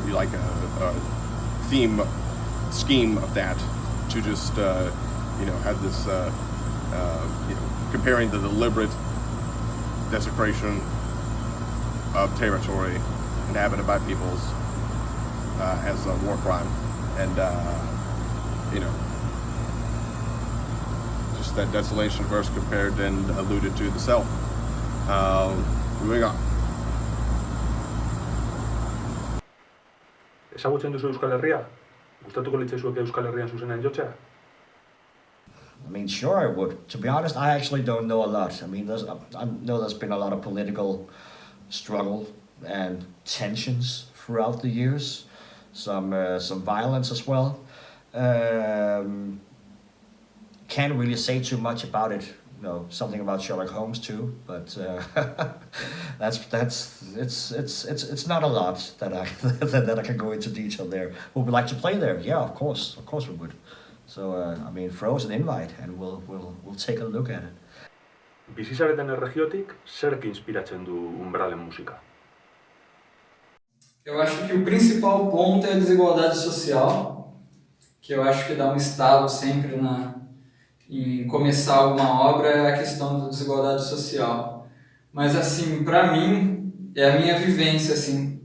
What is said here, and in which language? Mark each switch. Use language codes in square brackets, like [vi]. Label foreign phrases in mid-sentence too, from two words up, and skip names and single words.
[en] like a theme, scheme of that, to just, have this, comparing the deliberate desecration of territory inhabited by peoples as a war crime, and just that desolation verse compared and alluded to the self. Moving on. [eu] Ezagutzen duzu Euskal Herria? Gustatuko litzaizuke Euskal Herrian zuzenean jotzea? [en] I mean, sure I would. To be honest, I actually don't know a lot. I mean, I know there's been a lot of political struggle and tensions throughout the years. Some violence as well. Can't really say too much about it. Something about Sherlock Holmes too, but it's not a lot that I can go into detail there. Would we like to play there? Yeah, of course we would. So throw us an invite and we'll take a look at it. [eu] Bizi zareten erregiotik, zerk inspiratzen du umbralen musika? [pt] Eu acho que o principal ponto é a desigualdade social, que eu acho que dá um estalo sempre em começar alguma obra, é a questão da desigualdade social. Mas assim, para mim, é a minha vivência, assim.